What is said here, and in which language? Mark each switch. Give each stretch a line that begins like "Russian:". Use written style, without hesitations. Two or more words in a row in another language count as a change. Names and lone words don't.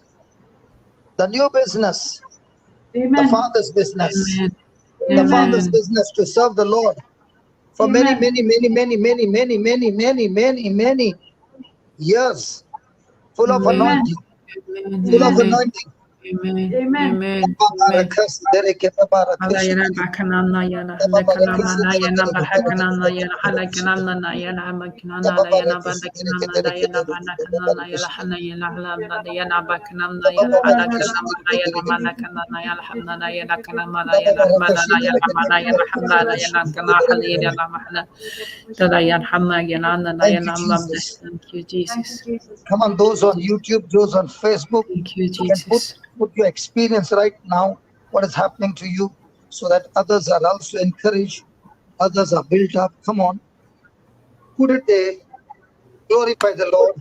English: The new business. The Amen. Father's business. Amen. The Father's Amen. business to serve the Lord for Amen. many years. Full of Amen. anointing. Amen. Full of Amen. anointing. Amen. Amen. Amen. Barakas, dereke, barakas. Alayana bakanana yana halakanana yana bahakanana yana halakanana yana makanana yana badakanana yana badakanana yana hanayana halana yana bakanana yana halakanana yana manakanana yana hanana yana kanana yana manana yana mana yana hanana yana kana halina mahana tada yana hanna yana Thank you, yana Jesus. Thank you, Thank Jesus. you, Jesus. Come on, those on YouTube, those on Facebook, Thank you, you can put Jesus. your experience right now, what is happening to you, so that others are also encouraged, others are built up. Come on, put it there. Glorify the Lord.